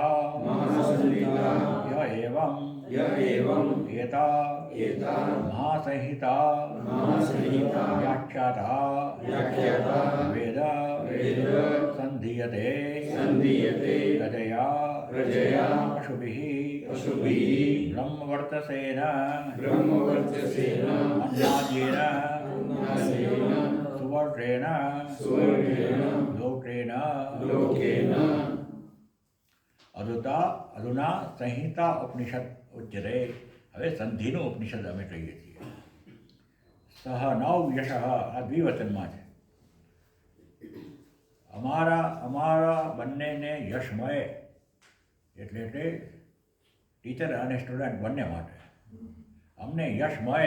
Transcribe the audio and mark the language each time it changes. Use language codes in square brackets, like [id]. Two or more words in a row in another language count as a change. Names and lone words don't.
[sa] महासन्धिताः य एवम् एता महासंहिता व्याख्याता वेद संधीयते प्रजया पशुभिः ब्रह्मवर्चसेन अन्नाद्येन सुवर्णेन लोकेन अधुना संहिता उपनिषद उच्यते [gu] હવે સંધિનો ઉપનિષદ અમે કહીએ છીએ [sa] सह नव यश [gu] આ દ્વિવચનમાં છે અમારા બંનેને યશ મળે એટલે ટીચર અને સ્ટુડન્ટ બંને માટે અમને યશ મળે